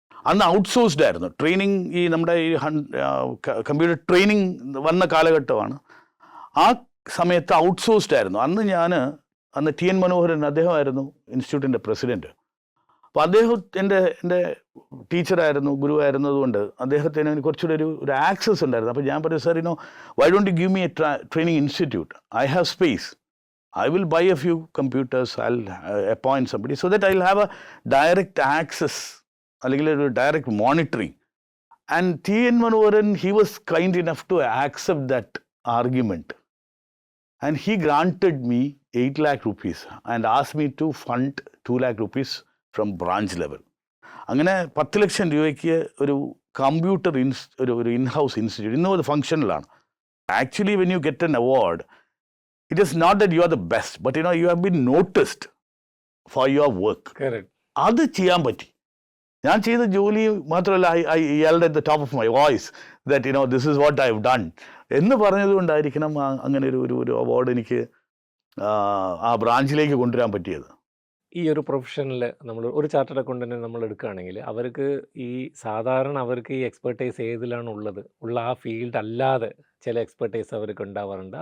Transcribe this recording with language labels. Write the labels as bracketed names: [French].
[Malayalam] അന്ന് ഔട്ട്സോഴ്സ്ഡ് ആയിരുന്നു ട്രെയിനിങ്. ഈ നമ്മുടെ ഈ കമ്പ്യൂട്ടർ ട്രെയിനിങ് വന്ന കാലഘട്ടമാണ്. ആ സമയത്ത് ഔട്ട്സോഴ്സ്ഡ് ആയിരുന്നു. അന്ന് TN മനോഹരൻ അദ്ദേഹമായിരുന്നു ഇൻസ്റ്റിറ്റ്യൂട്ടിൻ്റെ പ്രസിഡൻറ്റ്. അപ്പോൾ അദ്ദേഹം എൻ്റെ ടീച്ചറായിരുന്നു, ഗുരുവായിരുന്നതുകൊണ്ട് അദ്ദേഹത്തിന് കുറച്ചുകൂടെ ഒരു ആക്സസ് ഉണ്ടായിരുന്നു. അപ്പോൾ ഞാൻ പറഞ്ഞു, sir [English] why don't you give me a training institute, I have space, I will buy a few computers, I'll appoint somebody so that I'll have a direct access, [Malayalam] അല്ലെങ്കിൽ ഒരു [English] direct monitoring. And TN Manoharan, he was kind enough to accept that argument. And he granted me 8 lakh rupees and asked me to fund 2 lakh rupees from branch level. [Malayalam] അങ്ങനെ 10 ലക്ഷം രൂപയ്ക്ക് ഒരു computer ഒരു in-house institute ഇന്നും അത് ഫങ്ഷണലാണ്. [English] Actually when you get an award, it is not that you are the best, but you have been noticed for your work. Correct. [Malayalam] അത് ചെയ്യാൻ പറ്റി. ഞാൻ ചെയ്ത ജോലി മാത്രമല്ല, [English] I yelled at the top of my voice that this is what I have done [Malayalam] എന്ന് പറഞ്ഞതുകൊണ്ടായിരിക്കണം അങ്ങനെ ഒരു അവാർഡ് എനിക്ക് ആ ബ്രാഞ്ചിലേക്ക് കൊണ്ടുവരാൻ പറ്റിയത്. ഈ ഒരു പ്രൊഫഷനിൽ നമ്മൾ ഒരു ചാർട്ടേഡ് അക്കൗണ്ടൻറ്റിനെ നമ്മൾ എടുക്കുകയാണെങ്കിൽ അവർക്ക് അവർക്ക് ഈ എക്സ്പെർട്ടൈസ് ഏതിലാണ് ഉള്ള ആ ഫീൽഡ് അല്ലാതെ ചില എക്സ്പെർട്ടൈസ് അവർക്ക് ഉണ്ടാവാറുണ്ട്.